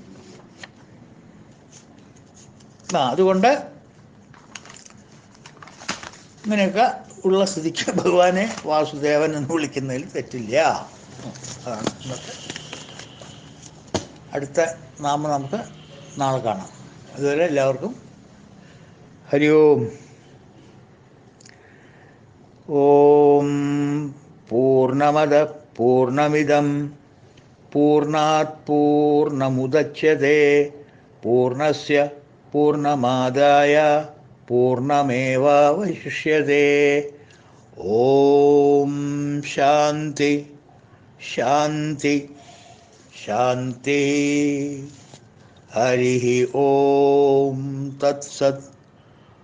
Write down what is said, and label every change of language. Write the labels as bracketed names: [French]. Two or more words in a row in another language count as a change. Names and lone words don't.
[Malayalam] അതുകൊണ്ട് ഇങ്ങനെയൊക്കെ ഉള്ള സ്ഥിതിക്ക് ഭഗവാനെ വാസുദേവൻ എന്ന് വിളിക്കുന്നതിൽ തെറ്റില്ല. അതാണ് ഇന്നത്തെ. അടുത്ത നാമം നമുക്ക് നാളെ കാണാം. അതുവരെ എല്ലാവർക്കും [Sanskrit] हरि ओं. ओं पूर्णमद पूर्णमिदं पूर्णात् पूर्णमुदच्यते पूर्णस्य पूर्णमादाय पूर्णमेवावशिष्यते. ओं शान्ति शान्ति शान्ति. हरि ओं तत्सत्.